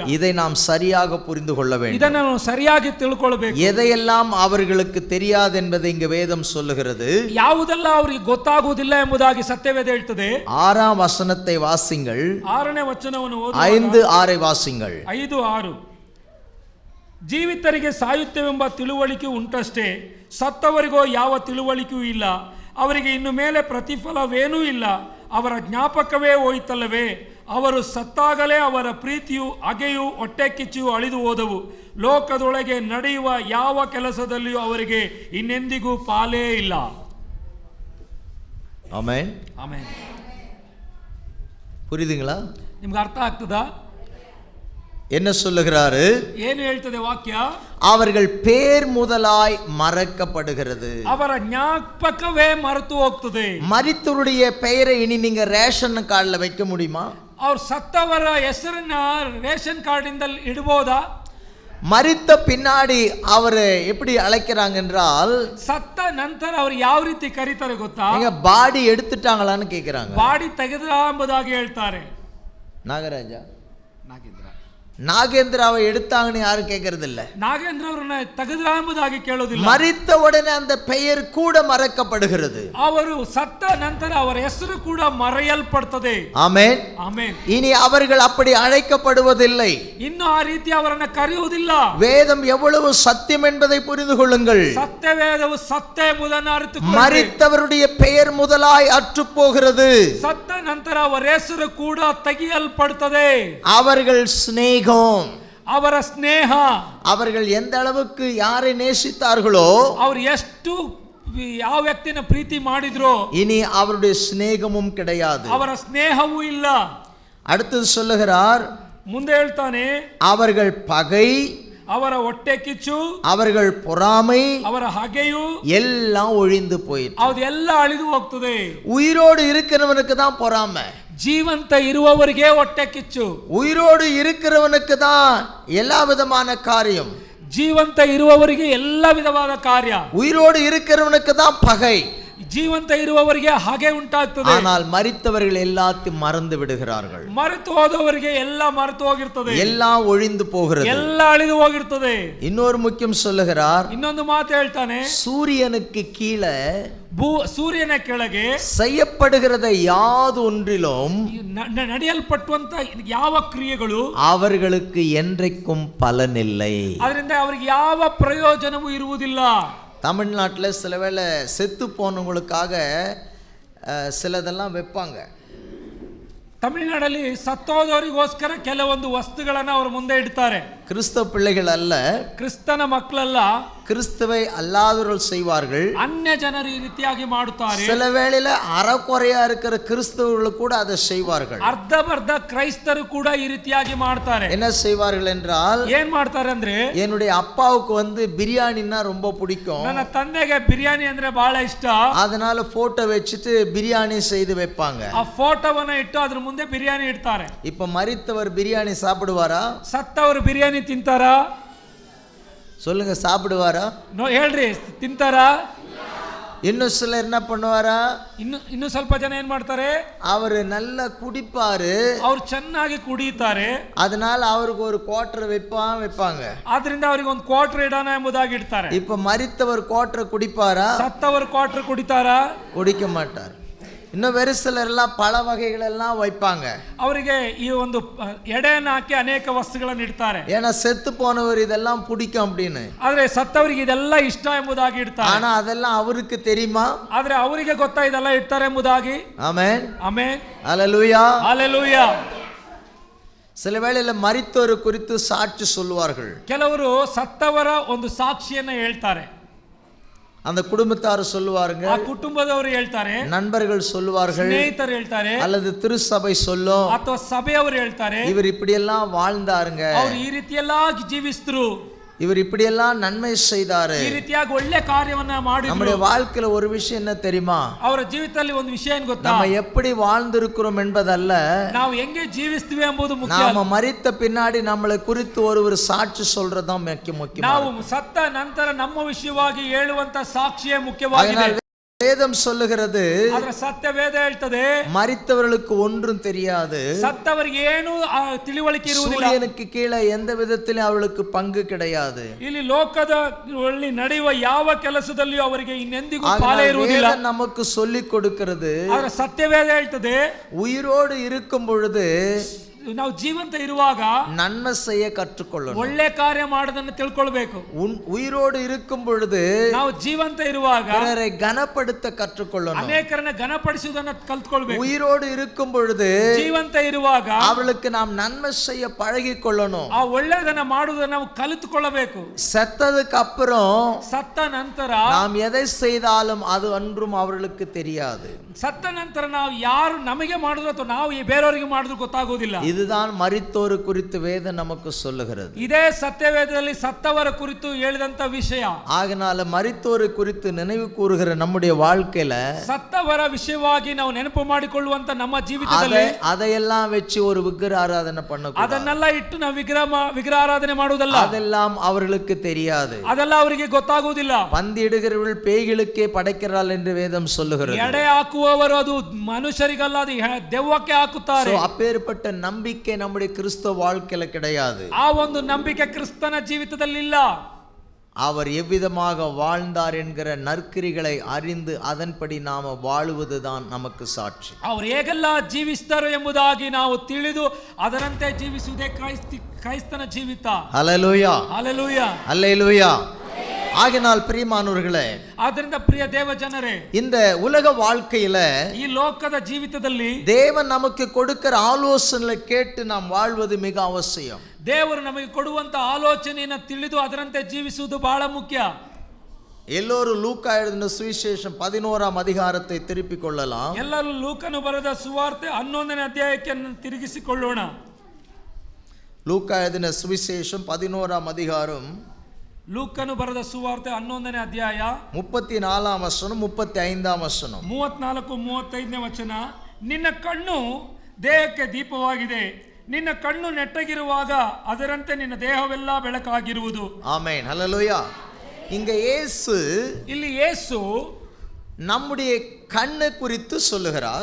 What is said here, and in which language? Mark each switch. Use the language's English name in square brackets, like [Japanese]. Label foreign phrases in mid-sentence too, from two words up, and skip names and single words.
[Tamil] இதை நாம் சரியாக புரிந்து கொள்ள வேண்டும். [Kannada] ಇದನ್ನು ನಾವು ಸರಿಯಾಗಿ ತಿಳ್ಕೊಳ್ಳಬೇಕು. [Tamil] எதையெல்லாம் அவர்களுக்கு தெரியாது என்பதை இங்க வேதம் சொல்லுகிறது. [Kannada] ಯಾವುದೆಲ್ಲ ಅವರಿಗೆ ಗೊತ್ತಾಗುವುದಿಲ್ಲ ಎಂಬುದಾಗಿ ಸತ್ಯವೇದ ಹೇಳ್ತದೆ. [Tamil] 6ஆம் வசனத்தை வாசிங்கள். [Kannada] 6ನೇ ವಚನವನ್ನು ಓದಿ [Tamil] 5-6 வாசிங்கள். 5-6. [Kannada] ಜೀವಿತರಿಗೆ ಸಾಯುತ್ತೇವೆಂಬ ತಿಳುವಳಿಕೆ ಉಂಟಷ್ಟೇ, ಸತ್ತವರಿಗೋ ಯಾವ ತಿಳುವಳಿಕೆಯೂ ಇಲ್ಲ. ಅವರಿಗೆ ಇನ್ನು ಮೇಲೆ ಪ್ರತಿಫಲವೇನೂ ಇಲ್ಲ. ಅವರ ಜ್ಞಾಪಕವೇ ಹೋಯಿತಲ್ಲವೇ. ಅವರು ಸತ್ತಾಗಲೇ ಅವರ ಪ್ರೀತಿಯು ಹಗೆಯು ಹೊಟ್ಟೆ ಕಿಚ್ಚಿಯು ಅಳಿದು ಹೋದವು. ಲೋಕದೊಳಗೆ ನಡೆಯುವ ಯಾವ ಕೆಲಸದಲ್ಲಿಯೂ ಅವರಿಗೆ ಇನ್ನೆಂದಿಗೂ ಪಾಲೇ ಇಲ್ಲ. [Tamil] ஆமென். [Kannada] ಆಮೆನ್. [Tamil] புரியுதுங்களா? [Kannada] ನಿಮ್ಗೆ ಅರ್ಥ ಆಗ್ತದಾ? [Tamil] என்ன சொல்லுகிறாரு? [Kannada] ಏನು ಹೇಳ್ತದೆ ವಾಕ್ಯ? [Tamil] அவர்கள் பேர் முதலாய் மறக்கப்படுகிறது. [Kannada] ಅವರ ಜ್ಞಾಪಕವೇ ಮರೆತು ಹೋಗ್ತದೆ. [Tamil] மரித்தவருடைய பெயரை இனி நீங்க [English] ration cardla [Tamil] வைக்க முடியுமா? [Kannada] ಅವ್ರು ಸತ್ತವರ ಹೆಸರನ್ನ [English] ration card [Kannada] ಇಂದ ಇಡಬಹುದಾ? [Tamil] மரித்த பின்னாடி அவரை எப்படி அழைக்கிறாங்க என்றால், [Kannada] ಸತ್ತ ನಂತರ ಅವ್ರು ಯಾವ ರೀತಿ ಕರೀತಾರೆ ಗೊತ್ತಾ? [Tamil] நீங்க பாடி எடுத்துட்டாங்களான்னு கேக்குறாங்க. [Kannada] ಬಾಡಿ ತೆಗೆದ ಎಂಬುದಾಗಿ ಹೇಳ್ತಾರೆ. [Tamil] நாகராஜா, நாகேந்திராவை எடுத்தாங்கன்னு யாரும் கேட்கறது இல்ல. [Kannada] ನಾಗೇಂದ್ರ ಅವರನ್ನ ತೆಗೆದ್ರ ಎಂಬುದಾಗಿ ಕೇಳೋದಿಲ್ಲ. [Tamil] மரித்த உடனே அந்த பெயர் கூட மறக்கப்படுகிறது. [Kannada] ಅವರು ಸತ್ತ ನಂತರ ಅವರ ಹೆಸರು ಕೂಡ ಮರೆಯಲ್ಪಡುತ್ತದೆ. [Tamil] ஆமென், [Kannada] ಆಮೆನ್. [Tamil] இனி அவர்கள் அப்படி அழைக்கப்படுவதில்லை. [Kannada] ಇನ್ನು ಆ ರೀತಿ ಅವರನ್ನ ಕರೆಯುವುದಿಲ್ಲ. [Tamil] வேதம் எவ்வளவு சத்தியம் என்பதை புரிந்து கொள்ளுங்கள். [Kannada] ಸತ್ಯವೇದವು ಸತ್ಯ ಎಂಬುದನ್ನು ಅರಿತುಕೊಳ್ಳಿ. [Tamil] மரித்தவருடைய பெயர் முதலாய் அற்று போகிறது. [Kannada] ಸತ್ತ ನಂತರ ಅವರ ಹೆಸರು ಕೂಡ ತೆಗೆಯಲ್ಪಡುತ್ತದೆ. [Tamil] அவர்கள் சிநேகம், [Kannada] ಅವರ ಸ್ನೇಹ, [Tamil] அவர்கள் எந்த அளவுக்கு யாரை நேசித்தார்களோ, [Kannada] ಅವರು ಎಷ್ಟು ಯಾವ ವ್ಯಕ್ತಿನ ಪ್ರೀತಿ ಮಾಡಿದ್ರು, [Tamil] இனி அவருடைய சிநேகமும் கிடையாது. [Kannada] ಅವರ ಸ್ನೇಹವೂ ಇಲ್ಲ. [Tamil] அடுத்தது சொல்லுகிறார், [Kannada] ಮುಂದೆ ಹೇಳ್ತಾನೆ, [Tamil] அவர்கள் பகை, [Kannada] ಅವರ ಹೊಟ್ಟೆ ಕಿಚ್ಚು, [Tamil] அவர்கள் பொறாமை, [Kannada] ಅವರ ಹಗೆಯು [Tamil] எல்லாம் ஒழிந்து போயிற்று. [Kannada] ಅದೆಲ್ಲ ಅಳಿದು ಹೋಗ್ತದೆ. [Tamil] உயிரோடு இருக்கிறவனுக்கு தான் பொறாமை. [Kannada] ಜೀವಂತ ಇರುವವರಿಗೆ ಹೊಟ್ಟೆ ಕಿಚ್ಚು. [Tamil] உயிரோடு இருக்கிறவனுக்கு தான் எல்லா விதமான காரியம். [Kannada] ಜೀವಂತ ಇರುವವರಿಗೆ ಎಲ್ಲ ವಿಧವಾದ ಕಾರ್ಯ. [Tamil] உயிரோடு இருக்கிறவனுக்கு தான் பகை. [Kannada] ಜೀವಂತ ಇರುವವರಿಗೆ ಹಾಗೆ ಉಂಟಾಗ್ತದೆ. [Tamil] ஆனால் மரித்தவர்கள் எல்லாத்தையும் மறந்து விடுகிறார்கள். [Kannada] ಮರೆತು ಹೋದವರಿಗೆ ಎಲ್ಲ ಮರೆತು ಹೋಗಿರ್ತದೆ. [Tamil] எல்லாம் ஒழிந்து போகிறது. [Kannada] ಎಲ್ಲ ಅಳಿದು ಹೋಗಿರ್ತದೆ. [Tamil] இன்னொரு முக்கியம் சொல்லுகிறார், [Kannada] ಇನ್ನೊಂದು ಮಾತು ಹೇಳ್ತಾನೆ, [Tamil] சூரியனுக்கு கீழே [Kannada] ಸೂರ್ಯನ ಕೆಳಗೆ [Tamil] செய்யப்படுகிறத யாது ஒன்றிலும் [Kannada] ನಡೆಯಲ್ಪಟ್ಟುವಂತ ಯಾವ ಕ್ರಿಯೆಗಳು [Tamil] அவர்களுக்கு என்றைக்கும் பலனில்லை. [Kannada] ಅದರಿಂದ ಅವರಿಗೆ ಯಾವ ಪ್ರಯೋಜನವೂ ಇರುವುದಿಲ್ಲ. [Tamil] தமிழ்நாட்டில் சில வேளை செத்து போனவங்களுக்காக சிலதெல்லாம் வைப்பாங்க. [Kannada] ತಮಿಳುನಾಡಲ್ಲಿ ಸತ್ತೋದವರಿಗೋಸ್ಕರ ಕೆಲವೊಂದು ವಸ್ತುಗಳನ್ನು ಅವರು ಮುಂದೆ ಇಡ್ತಾರೆ. [Tamil] கிறிஸ்தவ பிள்ளைகள் அல்ல, [Kannada] ಕ್ರಿಸ್ತನ ಮಕ್ಕಳಲ್ಲ, [Tamil] கிறிஸ்துவை அல்லாதவர்கள் செய்வார்கள். [Kannada] ಅನ್ಯ ಜನರು ಈ ರೀತಿಯಾಗಿ ಮಾಡುತ್ತಾರೆ. [Tamil] சில வேளையில அறக்குறையா இருக்கிற கிறிஸ்தவர்கள் கூட அதை செய்வார்கள். [Kannada] ಅರ್ಧಬರ್ಧ ಕ್ರೈಸ್ತರು ಕೂಡ ಈ ರೀತಿಯಾಗಿ ಮಾಡ್ತಾರೆ. [Tamil] என்ன செய்வார்கள் என்றால், [Kannada] ಏನ್ ಮಾಡ್ತಾರೆ ಅಂದ್ರೆ, [Tamil] என்னுடைய அப்பாவுக்கு பிரியாணின்னா ரொம்ப பிடிக்கும், [Kannada] ನನ್ನ ತಂದೆಗೆ ಬಿರಿಯಾನಿ ಅಂದ್ರೆ ಬಹಳ ಇಷ್ಟ, [Tamil] அதனால போட்டோ வச்சுட்டு பிரியாணி செய்து வைப்பாங்க. [Kannada] ಆ ಫೋಟೋವನ್ನ ಇಟ್ಟು ಅದ್ರ ಮುಂದೆ ಬಿರಿಯಾನಿ ಇಡ್ತಾರೆ. [Tamil] இப்ப மரித்தவர் பிரியாணி சாப்பிடுவாரா? [Kannada] ಸತ್ತವರು ಬಿರಿಯಾನಿ ತಿಂತಾರಾ? [Tamil] சொல்லுங்க, சாப்பிடுவாரா? [Kannada] ಹೇಳ್ರಿ, ತಿಂತಾರಾ? [Tamil] இன்னும் சிலர் என்ன பண்ணுவாரா? [Kannada] ಇನ್ನು ಸ್ವಲ್ಪ ಜನ ಏನ್ ಮಾಡ್ತಾರೆ, [Tamil] அவரு நல்லா குடிப்பாரு, [Kannada] ಅವ್ರು ಚೆನ್ನಾಗಿ ಕುಡಿಯುತ್ತಾರೆ, [Tamil] அதனால அவருக்கு ஒரு குவார்டர் வைப்பாங்க. [Kannada] ಆದ್ರಿಂದ ಅವರಿಗೆ ಒಂದು ಕ್ವಾರ್ಟರ್ ಇಡೋಣ ಎಂಬುದಾಗಿ ಇಡ್ತಾರೆ. [Tamil] இப்ப மரித்தவர் குவார்டர் குடிப்பாரா? [Kannada] ಸತ್ತವರು ಕ್ವಾರ್ಟರ್ ಕುಡಿತಾರಾ? [Tamil] குடிக்க மாட்டார். இன்னும் வேறு சிலர் எல்லாம் பல வகைகள் எல்லாம் வைப்பாங்க. [Kannada] ಅವರಿಗೆ ಈ ಒಂದು ಎಡೆಯನ್ನು ಹಾಕಿ ಅನೇಕ ವಸ್ತುಗಳನ್ನು ಇಡ್ತಾರೆ. [Tamil] ஏன்னா செத்து போனவர் இதெல்லாம் பிடிக்கும் அப்படின்னு. [Kannada] ಆದ್ರೆ ಸತ್ತವರಿಗೆ ಇದೆಲ್ಲ ಇಷ್ಟ ಎಂಬುದಾಗಿ ಇಡ್ತಾರೆ. [Tamil] ஆனா அதெல்லாம் அவருக்கு தெரியுமா? [Kannada] ಆದ್ರೆ ಅವರಿಗೆ ಗೊತ್ತಾ ಇದೆಲ್ಲ ಇಡ್ತಾರೆ ಎಂಬುದಾಗಿ? [Tamil] ஆமென், [Kannada] ಆಮೆನ್, [Tamil] ஹல்லேலூயா, [Kannada] ஹalleluya. [Tamil] சில வேளையில மரித்தோர் குறித்து சாட்சி சொல்வார்கள். [Kannada] ಕೆಲವರು ಸತ್ತವರ ಒಂದು ಸಾಕ್ಷಿಯನ್ನ ಹೇಳ್ತಾರೆ. [Tamil] அந்த குடும்பத்தார் சொல்லுவாருங்க, [Kannada] ಆ ಕುಟುಂಬದವರು ಹೇಳ್ತಾರೆ, [Tamil] நண்பர்கள் சொல்லுவார்கள், [Kannada] ಸ್ನೇಹಿತರು ಹೇಳ್ತಾರೆ, [Tamil] அல்லது திருச்சபை சொல்லும், [Kannada] ಅಥವಾ ಸಭೆಯವರು ಹೇಳ್ತಾರೆ, [Tamil] இவர் இப்படியெல்லாம் வாழ்ந்தாருங்க, [Kannada] ಅವರು ಈ ರೀತಿಯೆಲ್ಲ ಜೀವಿಸಿದ್ರು, [Tamil] இவர் இப்படியெல்லாம் நன்மை செய்தாரு, [Kannada] ಈ ರೀತಿಯಾಗಿ ಒಳ್ಳೆ ಕಾರ್ಯವನ್ನ ಮಾಡಿದ್ರು. [Tamil] நம்முடைய வாழ்க்கையில ஒரு விஷயம் என்ன தெரியுமா? [Kannada] ಅವರ ಜೀವಿತದಲ್ಲಿ ಒಂದು ವಿಷಯ ಏನು ಗೊತ್ತಾ? [Tamil] நம்ம எப்படி வாழ்ந்திருக்கிறோம் என்பதல்ல, [Kannada] ನಾವು ಹೆಂಗೆ ಜೀವಿಸ್ತೀವಿ ಎಂಬುದು ಮುಖ್ಯ. [Tamil] நாம மரித்த பின்னாடி நம்மளை குறித்து ஒரு சாட்சி சொல்றதுதான் முக்கியம். [Kannada] ನಾವು ಸತ್ತ ನಂತರ ನಮ್ಮ ವಿಷಯವಾಗಿ ಹೇಳುವಂತ ಸಾಕ್ಷಿಯೇ ಮುಖ್ಯವಾಗಿದೆ. [Tamil] வேதம் சொல்லுகிறது, [Kannada] ಅದರ ಸತ್ಯ ವೇದ ಹೇಳ್ತದೆ, [Tamil] மரித்தவர்களுக்கு ஒன்றும் தெரியாது, [Kannada] ಸತ್ತವರಿಗೆ ಏನು ತಿಳಿವಳಿಕೆ ಇರುವುದಿಲ್ಲ, [Tamil] சூரியனுக்கு கீழே எந்த விதத்திலும் அவளுக்கு பங்கு கிடையாது. [Kannada] ಇಲ್ಲಿ ಲೋಕದಲ್ಲಿ ನಡೆಯುವ ಯಾವ ಕೆಲಸದಲ್ಲಿಯೂ ಅವರಿಗೆ ಇನ್ನೆಂದಿಗೂ ಪಾಲೇ ಇರುವುದಿಲ್ಲ. [Tamil] நமக்கு சொல்லி கொடுக்கிறது, [Kannada] ಅದರ ಸತ್ಯ ವೇದ ಹೇಳ್ತದೆ, [Tamil] உயிரோடு இருக்கும் பொழுது [Kannada] ನಾವು ಜೀವಂತ ಇರುವಾಗ [Tamil] நன்மை செய்ய கற்றுக்கொள்ளணும், [Kannada] ಒಳ್ಳೆ ಕಾರ್ಯ ಮಾಡೋದನ್ನು ತಿಳ್ಕೊಳ್ಬೇಕು. [Tamil] உயிரோடு இருக்கும் பொழுது [Kannada] ನಾವು ಜೀವಂತ ಇರುವಾಗ [Tamil] பிறரை கனப்படுத்த கற்றுக்கொள்ளணும், [Kannada] ಅನೇಕರನ್ನ ಘನಪಡಿಸುವುದನ್ನು ಕಲ್ತ್ಕೊಳ್ಬೇಕು. [Tamil] உயிரோடு இருக்கும் பொழுது [Kannada] ಜೀವಂತ ಇರುವಾಗ [Tamil] அவளுக்கு நாம் நன்மை செய்ய பழகிக் கொள்ளணும், [Kannada] ಆ ಒಳ್ಳೆಯದನ್ನ ಮಾಡುವುದನ್ನು ನಾವು ಕಲಿತುಕೊಳ್ಳಬೇಕು. [Tamil] செத்ததுக்கு அப்புறம் [Kannada] ಸತ್ತ ನಂತರ [Tamil] நாம் எதை செய்தாலும் அது ஒன்றும் அவர்களுக்கு தெரியாது. [Kannada] ಸತ್ತ ನಂತರ ನಾವು ಯಾರು ನಮಗೆ ಮಾಡಿದ್ರು ಅಥವಾ ನಾವು ಬೇರೆಯವರಿಗೆ ಮಾಡಿದ್ರು ಗೊತ್ತಾಗೋದಿಲ್ಲ. [Tamil] இதுதான் மரித்தோர் குறித்து வேதம் நமக்கு சொல்லுகிறது. [Kannada] ಇದೇ ಸತ್ಯವೇದದಲ್ಲಿ ಸತ್ತವರ ಕುರಿತು ಹೇಳಿದಂತ ವಿಷಯ. [Tamil] ஆகையால மரித்தோர் குறித்து நினைவு கூறுகிற நம்முடைய வாழ்க்கையில [Kannada] ಸತ್ತವರ ವಿಷಯವಾಗಿ ನಾವು ನೆನಪು ಮಾಡಿಕೊಳ್ಳುವಂತ ನಮ್ಮ ಜೀವಿತದಲ್ಲಿ [Tamil] அதையெல்லாம் வச்சு ஒரு விக்கிர ஆராதனை பண்ணக்கூடாது. [Kannada] ಅದನ್ನೆಲ್ಲ ಇಟ್ಟು ನಾವು ವಿಗ್ರಹ ಆರಾಧನೆ ಮಾಡುವುದಲ್ಲ. [Tamil] அதெல்லாம் அவர்களுக்கு தெரியாது, [Kannada] ಅದೆಲ್ಲ ಅವರಿಗೆ ಗೊತ್ತಾಗುವುದಿಲ್ಲ. [Tamil] பந்தியிடுகிறவர்கள் பேய்களுக்கே படைக்கிறாள் என்று வேதம் சொல்லுகிறது. [Kannada] ಎಡೆ ಹಾಕುವವರು ಅದು ಮನುಷ್ಯರಿಗಲ್ಲ, ಅದು ದೆವ್ವಕ್ಕೆ ಹಾಕುತ್ತಾರೆ. [Tamil] அப்பேற்பட்ட நம்பிக்கை நம்முடைய கிறிஸ்தவ வாழ்க்கையில கிடையாது. [Kannada] ಆ ಒಂದು ನಂಬಿಕೆ ಕ್ರಿಸ್ತನ ಜೀವಿತದಲ್ಲಿ ಇಲ್ಲ. [Tamil] அவர் எவ்விதமாக வாழ்ந்தார் என்கிற நற்கிரிகளை அறிந்து அதன்படி நாம வாழுவதுதான் நமக்கு சாட்சி. [Kannada] ಅವರು ಹೇಗೆಲ್ಲ ಜೀವಿಸ್ತಾರೆ ಎಂಬುದಾಗಿ ನಾವು ತಿಳಿದು ಅದರಂತೆ ಜೀವಿಸುವುದೇ ಕ್ರೈಸ್ತನ ಜೀವಿತ. [Tamil] ஹல்லேலூயா, ஹல்லேலூயா, ஹல்லேலூயா. ஆகினால் பிரியமானவர்களே, [Kannada] ಆದ್ದರಿಂದ ಪ್ರಿಯ ದೇವ ಜನರೇ, [Tamil] இந்த உலக வாழ்க்கையில [Kannada] ಈ ಲೋಕದ ಜೀವಿತದಲ್ಲಿ [Tamil] தேவன் நமக்கு கொடுக்கிற ஆலோசனைகளை கேட்டு நாம் வாழ்வது மிக அவசியம். [Kannada] ದೇವರು ನಮಗೆ ಕೊಡುವಂತ ಆಲೋಚನೆಯನ್ನು ತಿಳಿದು ಅದರಂತೆ ಜೀವಿಸುವುದು ಬಹಳ ಮುಖ್ಯ. [Tamil] எல்லோரும் லூக்கா எழுதின சுவிசேஷம் 11ஆம் அதிகாரத்தை திருப்பிக் கொள்ளலாம். [Kannada] ಎಲ್ಲರೂ ಲೂಕನು ಬರೆದ ಸುವಾರ್ತೆ 11ನೇ ಅಧ್ಯಾಯಕ್ಕೆ ತಿರುಗಿಸಿಕೊಳ್ಳೋಣ. [Tamil] லூக்கா எழுதின சுவிசேஷம் 11ஆம் அதிகாரம், [Kannada] ಲೂಕನು ಬರೆದ ಸುವಾರ್ತೆ 11ನೇ ಅಧ್ಯಾಯ [Tamil] 34ஆம் வசனம் 35ஆம் வசனம். [Kannada] 34-35ನೇ ವಚನ. ನಿನ್ನ ಕಣ್ಣು ದೇಹಕ್ಕೆ ದೀಪವಾಗಿದೆ, ನಿನ್ನ ಕಣ್ಣು ನೆಟ್ಟಗಿರುವಾಗ ಅದರಂತೆ ನಿನ್ನ ದೇಹವೆಲ್ಲ ಬೆಳಕಾಗಿರುವುದು. [Tamil] ஆமென், ஹல்லேலூயா. இங்க இயேசு, [Kannada] ಇಲ್ಲಿ ಯೇಸು [Tamil] நம்முடைய கண்ணு குறித்து சொல்லுகிறார்,